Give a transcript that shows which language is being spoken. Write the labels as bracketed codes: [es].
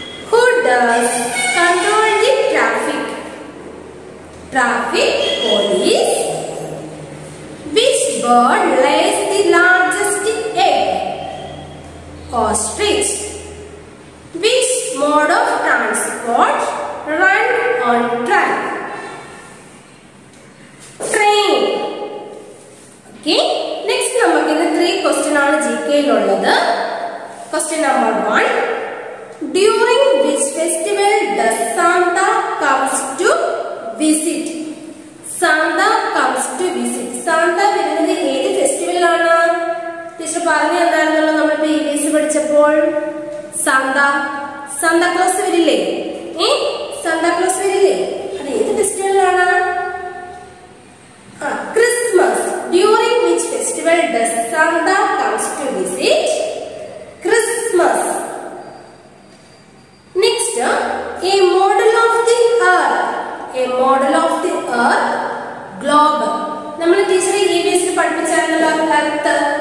[en] Who does control the traffic? Traffic police. Which bird lays the largest egg? Ostrich. Which mode of transport run on track? Train. Okay. [ml] Next, നമുക്ക് ഇന്ന് 3 question ആണ് GK ഉള്ളത്. [en] Question number 1. During which festival does Santa comes to visit? Santa comes to visit. [ml] Santa വരുന്നത് ഏത് ഫെസ്റ്റിവലാണ്? Teacher പറഞ്ഞു എന്തായിരുന്നല്ലോ നമ്മൾ previous പഠിച്ചപ്പോൾ? Santa close വരില്ലേ? സാന്താ ക്ലോസ് വരില്ലേ? അത് ഏത് ഫെസ്റ്റിവലാണ്? Christmas. [en] During which festival does Santa comes to visit? Christmas. Next, a model of the earth. A model of the earth. Globe. [ml] നമ്മൾ ടീച്ചർ EVS പഠിപ്പിച്ചായിരുന്നല്ലോ എർത്ത്.